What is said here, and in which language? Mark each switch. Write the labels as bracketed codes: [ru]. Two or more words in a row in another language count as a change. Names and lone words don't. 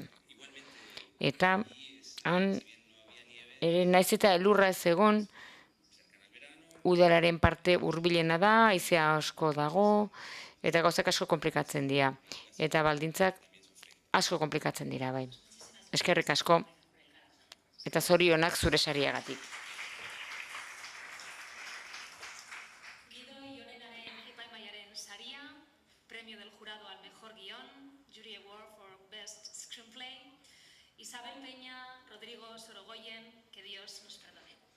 [eu] Eta, han, ere naiz eta elurra ez egon, udalaren parte hurbilena da, haizea asko dago, eta gauzak asko komplikatzen dira. Eta baldintzak asko komplikatzen dira, bai. Eskerrik asko, eta zorionak zure sariagatik. [es] Premio del jurado al mejor guión, [en] Jury Award for Best Screenplay, [es] Isabel Peña, Rodrigo Sorogoyen, que Dios nos perdone.